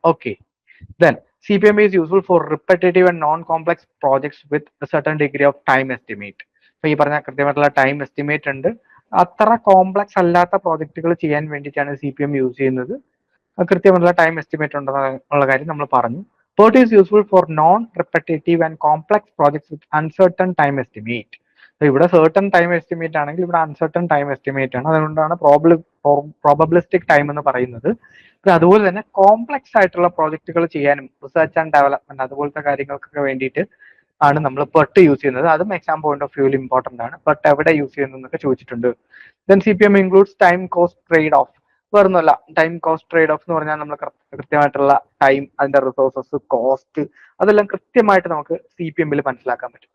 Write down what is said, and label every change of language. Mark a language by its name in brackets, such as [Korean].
[English] Okay, then CPM is useful for repetitive and non-complex projects with a certain degree of time estimate. [Malayalam] അപ്പൊ ഈ പറഞ്ഞ കൃത്യമായിട്ടുള്ള time estimate ഉണ്ട്. അത്ര complex അല്ലാത്ത പ്രോജക്റ്റുകൾ ചെയ്യാൻ വേണ്ടിയിട്ടാണ് CPM യൂസ് ചെയ്യുന്നത്. കൃത്യമായിട്ടുള്ള ടൈം എസ്റ്റിമേറ്റ് ഉണ്ടെന്നുള്ള കാര്യം നമ്മൾ പറഞ്ഞു. [English] PERT is useful for non-repetitive and complex projects with uncertain time estimate. [Malayalam] ഇവിടെ [English] certain time estimate [Malayalam] ആണെങ്കിൽ ഇവിടെ [English] uncertain time estimate [Malayalam] ആണ്. അതുകൊണ്ടാണ് പ്രോബബിലിസ്റ്റിക് ടൈം എന്ന് പറയുന്നത്. അതുപോലെ തന്നെ കോംപ്ലക്സ് ആയിട്ടുള്ള പ്രോജക്റ്റുകൾ ചെയ്യാനും റിസർച്ച് ആൻഡ് ഡെവലപ്മെന്റ് അതുപോലത്തെ കാര്യങ്ങൾക്കൊക്കെ വേണ്ടിയിട്ട് ആണ് നമ്മൾ പെർട്ട് യൂസ് ചെയ്യുന്നത്. അതും എക്സാം പോയിന്റ് ഓഫ് വ്യൂവിൽ ഇമ്പോർട്ടന്റ് ആണ്. പെർട്ട് എവിടെ യൂസ് ചെയ്യുന്നതൊക്കെ ചോദിച്ചിട്ടുണ്ട്. [English] Then CPM includes time cost trade off. [Malayalam] വേറൊന്നുമല്ല, ടൈം കോസ്റ്റ് ട്രേഡ് ഓഫ് എന്ന് പറഞ്ഞാൽ നമ്മൾ കൃത്യമായിട്ടുള്ള ടൈം, അതിന്റെ റിസോഴ്സസ്, കോസ്റ്റ് അതെല്ലാം കൃത്യമായിട്ട് നമുക്ക് CPM-ൽ മനസ്സിലാക്കാൻ പറ്റും.